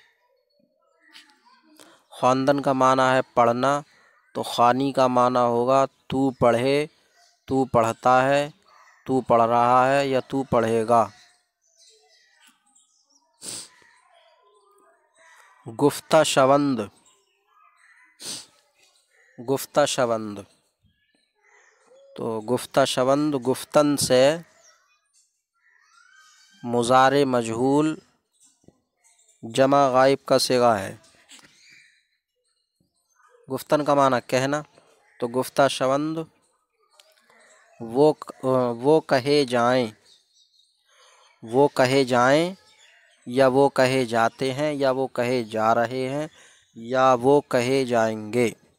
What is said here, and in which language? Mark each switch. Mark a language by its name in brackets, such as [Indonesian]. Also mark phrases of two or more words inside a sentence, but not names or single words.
[Urdu] خواندن کا معنی ہے پڑھنا، تو خوانی کا معنی ہوگا تو پڑھے، تو پڑھتا ہے، تو پڑھ رہا ہے یا تو پڑھے گا۔ [Persian] گفتہ شوند، گفتہ شوند، [Urdu] تو [Persian] گفتہ شوند [Urdu] گفتن سے مضارع مجہول جمع غائب کا صیغہ ہے۔ گفتن کا معنی کہنا، تو [Persian] گفتہ شوند [Urdu] وہ کہے جائیں، وہ کہے جائیں، یا وہ کہے جاتے ہیں، یا وہ کہے جا رہے ہیں، یا وہ کہے جائیں گے۔